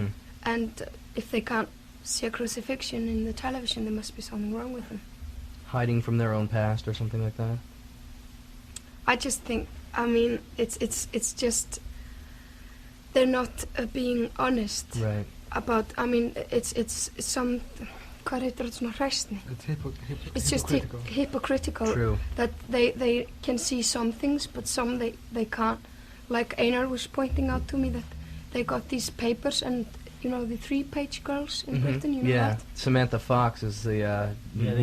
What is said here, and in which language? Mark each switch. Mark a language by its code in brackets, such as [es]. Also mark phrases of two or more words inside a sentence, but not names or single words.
[en] and if they can't see a crucifixion in the television, there must be something wrong with them. Hiding from their own past or something like that? I just think, I mean, it's just they're not being honest Right. about. I mean, it's some. [is] Hvað heitir þetta svona hræsni? [en] It's just hypocritical True. that they can see some things, but some they can't. Like Einar was pointing out to me that they got these papers and you know, the 3-page girls in Britain. You know Yeah, that? Samantha Fox is the the,